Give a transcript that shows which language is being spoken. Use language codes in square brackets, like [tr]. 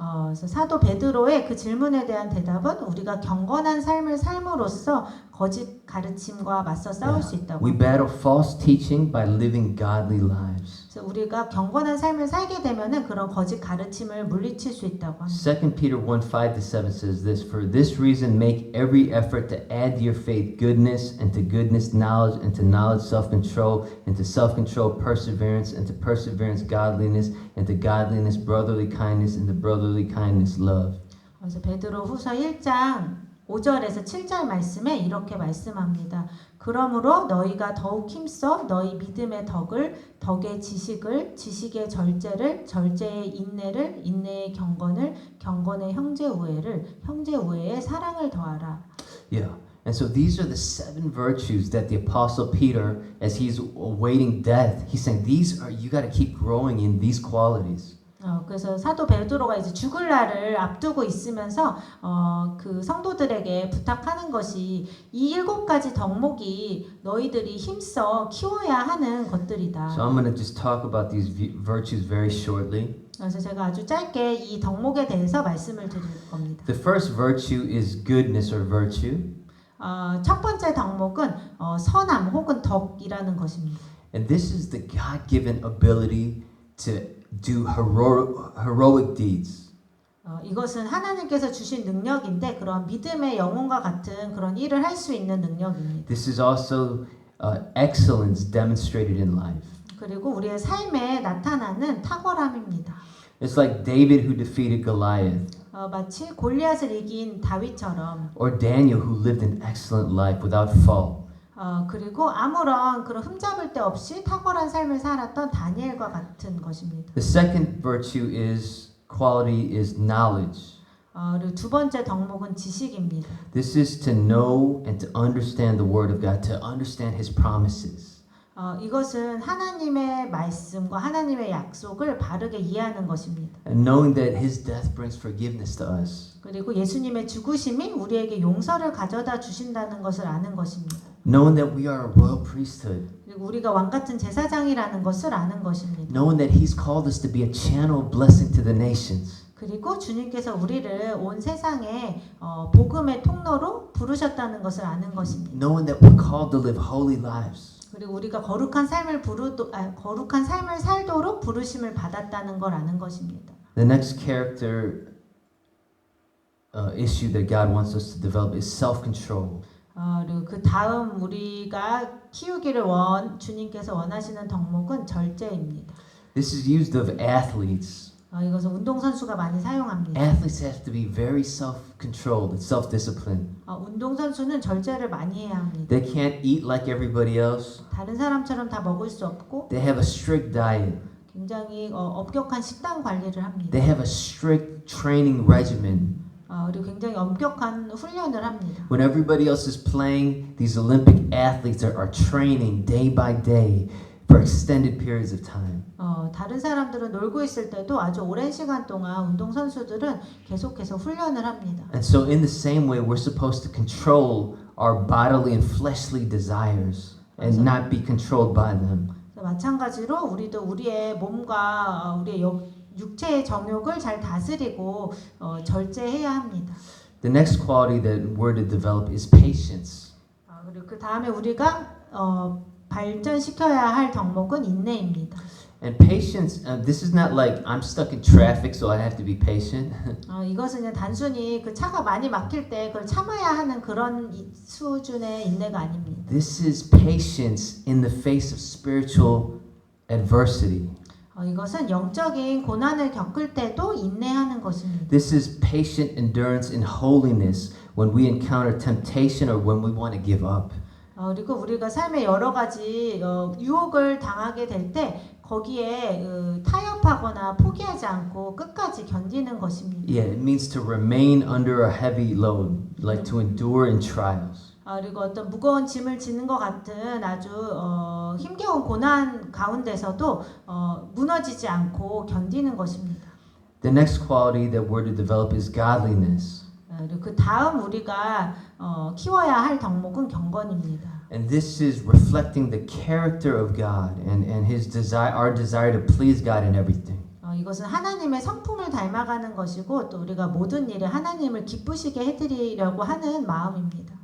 [ko] 그래서 사도 베드로의 그 질문에 대한 대답은 우리가 경건한 삶을 삶으로써 거짓 가르침과 맞서 싸울 수 있다고. [en] We battle false teaching by living godly lives. [ko] 그래서 우리가 경건한 삶을 살게 되면은 그런 거짓 가르침을 물리칠 수 있다고 합니다. [en] 2 Peter 1:5-7 says this, For this reason make every effort to add to your faith goodness, and to goodness knowledge, and to knowledge self-control, and to self-control perseverance, and to perseverance godliness, and to godliness brotherly kindness, and to brotherly kindness love. [ko] 그래서 베드로 후서 1장 5절에서 7절 말씀에 이렇게 말씀합니다. 그러므로 너희가 더욱 힘써 너희 믿음의 덕을, 덕의 지식을, 지식의 절제를, 절제의 인내를, 인내의 경건을, 경건의 형제 우애를, 형제 우애의 사랑을 더하라. [en] Yeah. And so these are the 7 virtues that the apostle Peter, as he's awaiting death, he's saying these are, you got to keep growing in these qualities. [ko] 그래서 사도 베드로가 이제 죽을 날을 앞두고 있으면서 그 성도들에게 부탁하는 것이 이 7가지 덕목이 너희들이 힘써 키워야 하는 것들이다. [en] So I'm going to just talk about these virtues very shortly. [ko] 그래서 제가 아주 짧게 이 덕목에 대해서 말씀을 드릴 겁니다. [en] The first virtue is goodness or virtue. [ko] 첫 번째 덕목은 선함 혹은 덕이라는 것입니다. [en] And this is the God-given ability to do heroic deeds. [ko] 이것은 하나님께서 주신 능력인데 그런 믿음의 영혼과 같은 그런 일을 할 수 있는 능력입니다. [en] This is also excellence demonstrated in life. [ko] 그리고 우리의 삶에 나타나는 탁월함입니다. [en] It's like David who defeated Goliath, [ko] 마치 골리앗을 이긴 다윗처럼 [en] or Daniel who lived an excellent life without fault. [ko] 그리고 아무런 그런 흠잡을 데 없이 탁월한 삶을 살았던 다니엘과 같은 것입니다. [en] The second virtue is quality is knowledge. [ko] 그리고 두 번째 덕목은 지식입니다. [en] This is to know and to understand the word of God, to understand his promises. [ko] 이것은 하나님의 말씀과 하나님의 약속을 바르게 이해하는 것입니다. [en] And knowing that his death brings forgiveness to us. [ko] 그리고 예수님의 죽으심이 우리에게 용서를 가져다 주신다는 것을 아는 것입니다. [en] Knowing that we are a royal priesthood. [ko] 그리고 우리가 왕 같은 제사장이라는 것을 아는 것입니다. [en] Knowing that he's called us to be a channel of blessing to the nations. [ko] 그리고 주님께서 우리를 온 세상에 복음의 통로로 부르셨다는 것을 아는 것입니다. [en] Knowing that we're called to live holy lives. [ko] 그리고 우리가 거룩한 삶을 살도록 부르심을 받았다는 걸 아는 것입니다. [en] The next character issue that God wants us to develop is self-control. [ko] 그리고 그 다음 우리가 키우기를 주님께서 원하시는 덕목은 절제입니다. [en] This is used of athletes. [ko] 이것은 운동선수가 많이 사용합니다. [en] Athletes have to be very self-controlled and self-disciplined. [ko] 운동선수는 절제를 많이 해야 합니다. [en] They can't eat like everybody else. [ko] 다른 사람처럼 다 먹을 수 없고 [en] They have a strict diet. [ko] 굉장히 엄격한 식단 관리를 합니다. [en] They have a strict training regimen. [ko] 그리고 굉장히 엄격한 훈련을 합니다. [en] When everybody else is playing, these Olympic athletes are training day by day for extended periods of time. [ko] 다른 사람들은 놀고 있을 때도 아주 오랜 시간 동안 운동선수들은 계속해서 훈련을 합니다. [en] And so in the same way, we're supposed to control our bodily and fleshly desires and not be controlled by them. [ko] 마찬가지로 우리도 우리의 몸과 우리의 육체의 정욕을 잘 다스리고 절제해야 합니다. [en] The next quality that we're to develop is patience. [ko] 그리고 그 다음에 우리가 발전시켜야 할 덕목은 인내입니다. [en] And patience, this is not like I'm stuck in traffic, so I have to be patient. [ko] 이것은 그냥 단순히 그 차가 많이 막힐 때 그걸 참아야 하는 그런 수준의 인내가 아닙니다. [en] This is patience in the face of spiritual adversity. [ko] 이것은 영적인 고난을 겪을 때도 인내하는 것입니다. [en] This is patient endurance in holiness when we encounter temptation or when we want to give up. [ko] 그리고 우리가 삶에 여러 가지 유혹을 당하게 될 때 거기에 타협하거나 포기하지 않고 끝까지 견디는 것입니다. [en] Yeah, it means to remain under a heavy load, like to endure in trials. [ko] 그리고 어떤 무거운 짐을 지는 것 같은 아주 힘겨운 고난 가운데서도 무너지지 않고 견디는 것입니다. [en] The next quality that we're to develop is godliness. [ko] 그리고 그 다음 우리가 키워야 할 덕목은 경건입니다. [en] And this is reflecting the character of God and his desire, our desire to please God in everything. [ko] 이것은 하나님의 성품을 닮아가는 것이고 또 우리가 모든 일에 하나님을 기쁘시게 해드리려고 하는 마음입니다.